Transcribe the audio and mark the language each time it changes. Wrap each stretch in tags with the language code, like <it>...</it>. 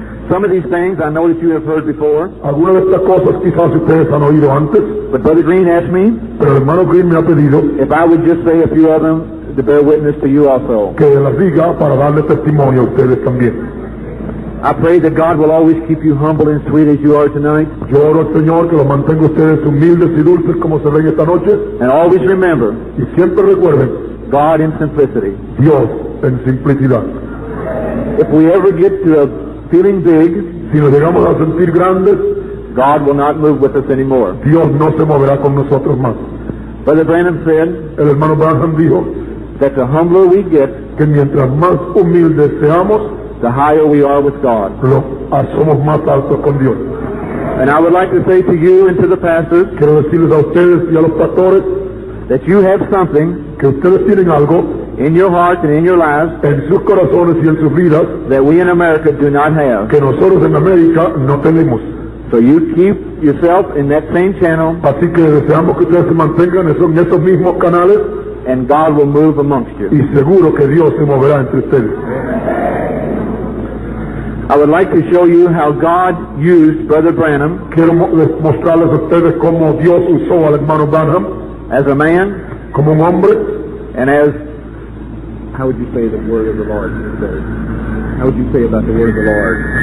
<en>Some of these things I know that you have heard before,</en> <es>Algunas de estas cosas quizás ustedes han oído antes,</es> <en>but Brother Green asked me</en> <es>pero el hermano Green me ha pedido</es> <en>if I would just say a few of them to bear witness to you also.</en> <es>que las diga para darle testimonio a ustedes también.</es> <en>I pray that God will always keep you humble and sweet as you are tonight,</en> <es>Yo oro al Señor que los mantenga ustedes humildes y dulces como se ven esta noche,</es> <en>and always remember</en> <es>y siempre recuerden,</es> <en>God in simplicity.</en> <es>Dios en simplicidad.</es> <en>If we ever get to a feeling big,</en> <es>Si nos llegamos a sentir grandes,</es> <en>God will not move with us anymore.</en> <es>Dios no se moverá con nosotros más.</es> <en>Brother Branham said</en> <es>El hermano Branham dijo</es> <en>that the humbler we get,</en> <es>que mientras más humildes seamos,</es> <en>the higher we are with God.</en> <es>somos más altos con Dios.</es> <en>And I would like to say to you and to the pastors</en> <es>Quiero decirles a ustedes y a los pastores</es> <en>that you have something</en> <es>que ustedes tienen algo</es> <en>in your heart and in your lives</en> <es>en sus corazones y en sus vidas</es> <en>that we in America do not have.</en> <es>que nosotros en América no tenemos.</es> <en>So you keep yourself in that same channel,</en> <es>Así que deseamos que ustedes se mantengan en esos mismos canales</es> <en>and God will move amongst you.</en> <es>y seguro que Dios se moverá entre ustedes.</es> <en>I would like to show you how God used Brother Branham</en> <es>Quiero mostrarles a ustedes cómo Dios usó al hermano Branham</es> <en>as a man</en> <es>como un hombre,</es> <en>and as, how would you say the word of the Lord? How would you say about the word of the Lord?</en>